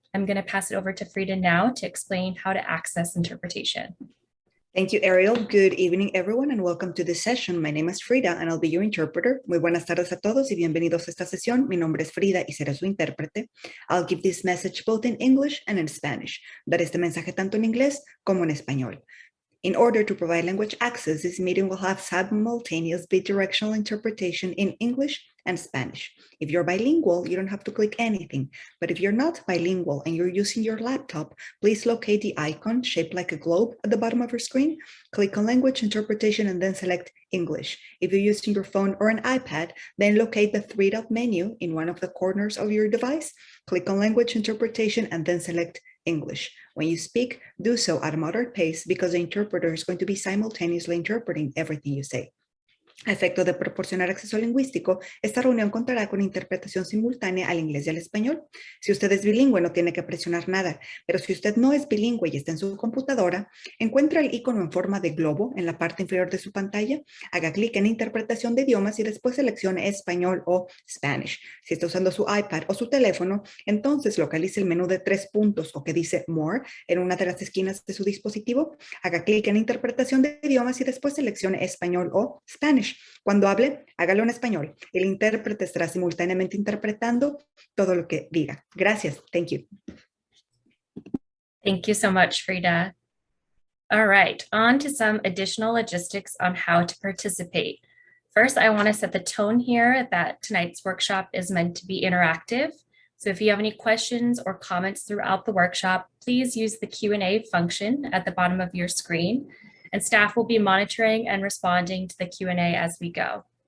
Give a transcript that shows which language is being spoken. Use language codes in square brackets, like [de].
[en] I'm going to pass it over to Frida now to explain how to access interpretation. Thank you, Ariel. Good evening, everyone, and welcome to this session. My name is Frida, and I'll be your interpreter. [es] Muy buenas tardes a todos y bienvenidos a esta sesión. Mi nombre es Frida y seré su intérprete. [en] I'll give this message both in English and in Spanish. [es] Daré este mensaje tanto en inglés como en español. [en] In order to provide language access, this meeting will have simultaneous bidirectional interpretation in English and Spanish. If you're bilingual, you don't have to click anything. But if you're not bilingual and you're using your laptop, please locate the icon shaped like a globe at the bottom of your screen, click on language interpretation, and then select English. If you're using your phone or an iPad, then locate the three-dot menu in one of the corners of your device, click on language interpretation, and then select English. When you speak, do so at a moderate pace because the interpreter is going to be simultaneously interpreting everything you say. [es] A efecto de proporcionar acceso lingüístico, esta reunión contará con interpretación simultánea al inglés y al español. Si usted es bilingüe, no tiene que presionar nada, pero si usted no es bilingüe y está en su computadora, encuentra el icono en forma de globo en la parte inferior de su pantalla, haga clic en interpretación de idiomas y después seleccione español o Spanish. Si está usando su iPad o su teléfono, entonces localice el menú de 3 puntos o que dice More en una de las esquinas de su dispositivo, haga clic en interpretación de idiomas y después seleccione español o Spanish. Cuando hable, hágalo en español. El intérprete estará simultáneamente interpretando todo lo que diga. Gracias. [en] Thank you. Thank you so much, Frida. All right, on to some additional logistics on how to participate. First, I want to set the tone here that tonight's workshop is meant to be interactive. So if you have any questions or comments throughout the workshop, please use the Q&A function at the bottom of your screen, and staff will be monitoring and responding to the Q&A as we go.